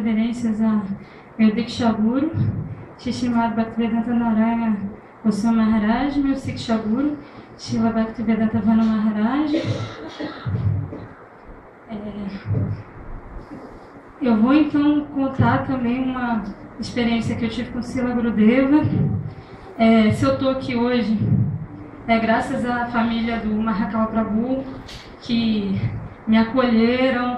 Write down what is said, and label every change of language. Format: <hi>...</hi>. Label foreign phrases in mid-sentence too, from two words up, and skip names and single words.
<pt>reverências a meu Diksha Guru, Srimad Bhaktivedanta Narayana Goswami Maharaj, meu Siksha Guru, Srila Bhaktivedanta Vana Maharaj. Eu vou então contar também uma experiência que eu tive com Srila Gurudeva. Se eu estou aqui hoje, é graças à família do Mahakala Prabhu, que me acolheram.</pt>